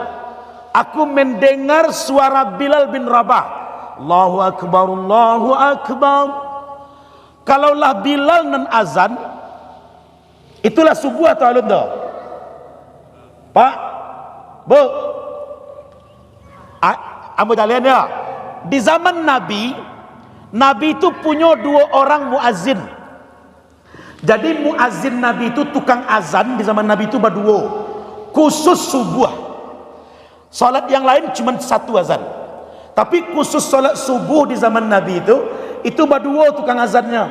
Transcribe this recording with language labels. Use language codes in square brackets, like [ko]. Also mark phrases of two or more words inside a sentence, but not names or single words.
[id] Aku mendengar suara Bilal bin Rabah. [ar] الله أكبر، الله أكبر. [min] Kalaulah Bilal nan azan, itulah subuh atau alun dah? Pak, Bu, ambo talian ya. [id] Di zaman Nabi itu punya 2 orang muazzin. Jadi muazzin Nabi itu tukang azan di zaman Nabi itu berdua, khusus subuh. Salat yang lain cuma 1 azan. Tapi khusus salat subuh di zaman Nabi itu berdua tukang azannya.